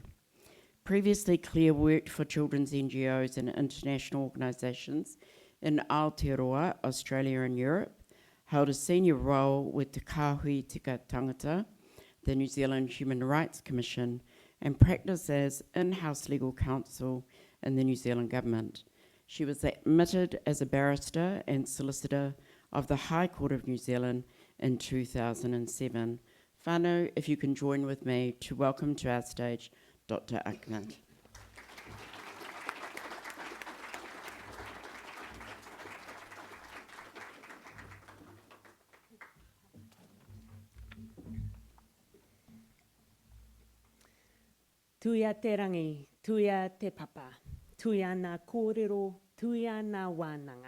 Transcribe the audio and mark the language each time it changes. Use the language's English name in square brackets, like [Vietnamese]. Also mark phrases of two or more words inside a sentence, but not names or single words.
[English] Previously, Claire worked for children's NGOs and international organisations in Aotearoa, Australia and Europe, held a senior role with Te Kāhui Tika Tangata, the New Zealand Human Rights Commission, and practiced as in-house legal counsel in the New Zealand Government. She was admitted as a barrister and solicitor of the High Court of New Zealand in 2007. Whānau, if you can join with me to welcome to our stage Dr. Achmad. [Māori] Tuia te rangi, tuia te papa, tuia nā kōrero, tuia nā wānanga.